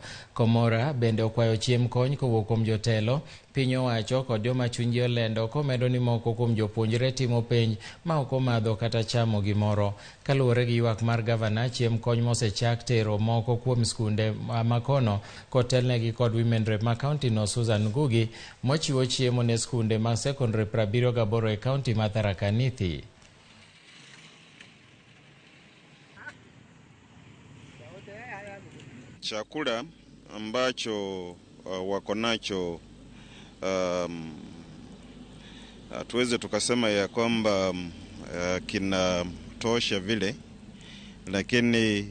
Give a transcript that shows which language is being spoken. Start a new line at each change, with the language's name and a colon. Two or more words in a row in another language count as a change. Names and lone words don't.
Luo (Kenya and Tanzania): Komora bende okwayo chiem kony kowuok kuom jotelo, piny owacho kod joma chunygi olendo, komedo ni moko kuom jopuonjre timo penj ma ok omadho kata chamo gimoro. Kaluwore gi ywak mar gavana, chiem kony mosechak tero moko kuom skunde makono kotelnegi kod
English: Women Rep
Luo (Kenya and Tanzania): ma kaunti no Susan Ngugi, mochiwo chiemo ne skunde mag secondary 78 e kaunti ma Tharaka Nithi.
Swahili: Chakula ambacho wako nacho tuweze tukasema ya kwamba kinatosha vile, lakini